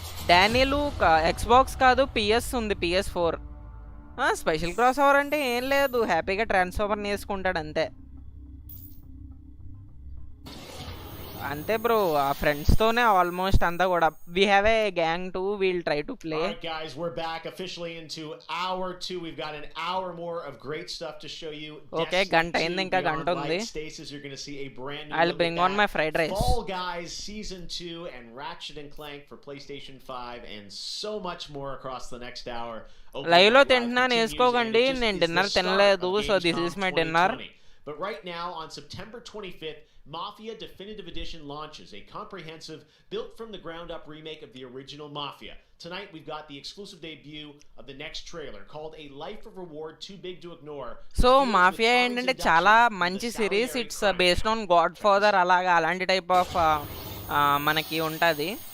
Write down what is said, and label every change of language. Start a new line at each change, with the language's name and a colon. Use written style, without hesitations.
Telugu: డానియలు Xbox కాదు, PS ఉంది, PS4. Special cross over అంటే ఏం లేదు, హ్యాపీగా ట్రాన్స్ఫార్మర్ వేసుకుంటాడు అంతే. అంతే బ్రో, ఆ ఫ్రెండ్స్ తోనే ఆల్మోస్ట్ అంతా కూడా.
English: We have a gang too, will try to play. All right guys, we're back officially into hour 2. We've got an hour more of great stuff to show you.
Telugu: Okay, గంట అయింది, ఇంకా గంట ఉంది.
English: Stasis, you're going to see a brand new I'll bring on my fried rice. Fall Guys Season 2 and Ratchet and Clank for PlayStation 5 and so much more across the next hour.
Telugu: Live లో తింటున్నాను, వేసుకోకండి. నేను dinner తినలేదు,
English: So this is my dinner. But right now on September 25th, Mafia Definitive Edition launches, a comprehensive, built-from-the-ground-up remake of the original Mafia. Tonight, we've got the exclusive debut of the next trailer, called A Life of Reward Too Big to Ignore.
Telugu: So mafia ఏంటంటే చాలా మంచి series.
English: it's based on Godfather,
Telugu: అలాగా అలాంటి type of మనకి ఉంటుంది.